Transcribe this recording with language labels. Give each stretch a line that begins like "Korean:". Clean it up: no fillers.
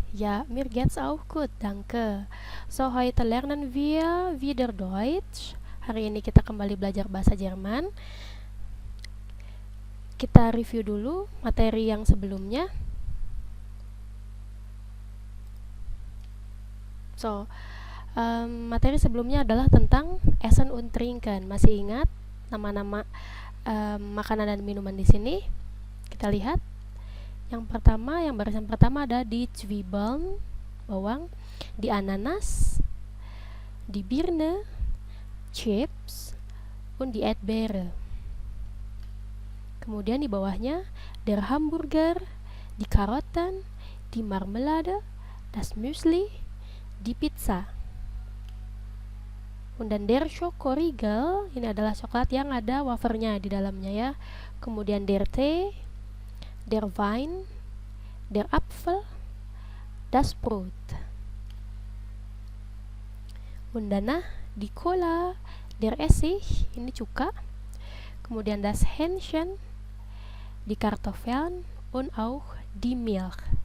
German: Ja, mir geht's auch gut, danke. So, heute lernen wir wieder Deutsch.
Indonesian: Hari ini kita kembali belajar bahasa Jerman. Kita review dulu materi yang sebelumnya. So, materi sebelumnya adalah tentang Essen und Trinken. Masih ingat nama-nama makanan dan minuman di sini? Kita lihat. Yang barisan pertama ada di Zwiebeln, bawang, di ananas, di Birne, Chips, und die Erdbeere. Kemudian di bawahnya der Hamburger, die Karotten, die Marmelade, das Müsli, di pizza. Dan der Schokoriegel, ini adalah coklat yang ada wafernya di dalamnya ya. Kemudian der Tee, der Wein, der Apfel, das Brot.
German: Und danach die Cola, der Essig, ini cuka.
Indonesian: Kemudian das Hähnchen, die Kartoffeln und auch die Milch.